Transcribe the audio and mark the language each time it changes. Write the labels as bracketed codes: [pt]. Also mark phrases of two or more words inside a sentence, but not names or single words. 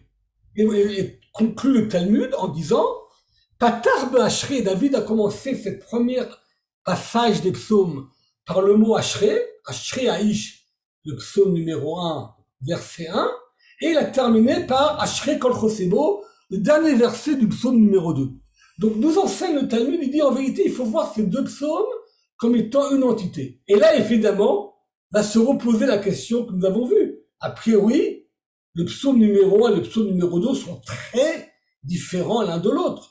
[fr] Et conclut le Talmud en disant, [he] פתח באשרי, [fr] David a commencé cette première passage des psaumes par le mot Ashrei, [he] אשרי האיש, [fr] le psaume numéro 1, verset 1, et il a terminé par [he] אשרי כל חוסי בו, [fr] le dernier verset du psaume numéro 2. Donc nous enseigne le Talmud, il dit en vérité, il faut voir ces deux psaumes comme étant une entité. Et là, évidemment, va se reposer la question que nous avons vue. A priori, le psaume numéro 1 et le psaume numéro 2 sont très différents l'un de l'autre.